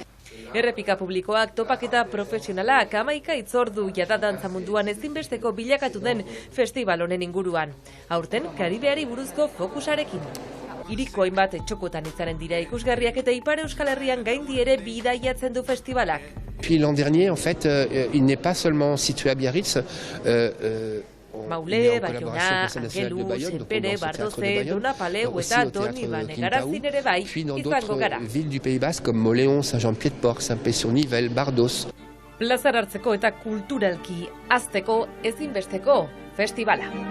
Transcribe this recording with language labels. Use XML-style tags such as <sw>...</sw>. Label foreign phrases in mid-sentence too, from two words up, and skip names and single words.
<eu>Errepika publikoak topaketa profesionalak 11 hitzordu jada dantza munduan ezinbesteko bilakatu den festival honen inguruan. Aurten Karibeari buruzko fokusarekin. Hiriko hainbat txokotan izanen dira ikusgarriak eta Ipar Euskal Herrian gaindi ere bidaiatzen du festivalak.</eu> <fr>Puis l'an dernier, en fait, il n'est pas seulement situé à Biarritz.</fr> <eu>Maule, Bayona, Angelu, Senpere, Bardoze, Donapaleu eta Donibane Garazin ere bai izango gara.</eu> <fr>Ville du Pays Basque comme Moléon, Saint-Jean-Pied-de-Port, Saint-Pé-sur-Nivelle, Bardos.</fr> <eu>Plazar hartzeko eta kulturalki hazteko ezinbesteko festivala.</eu>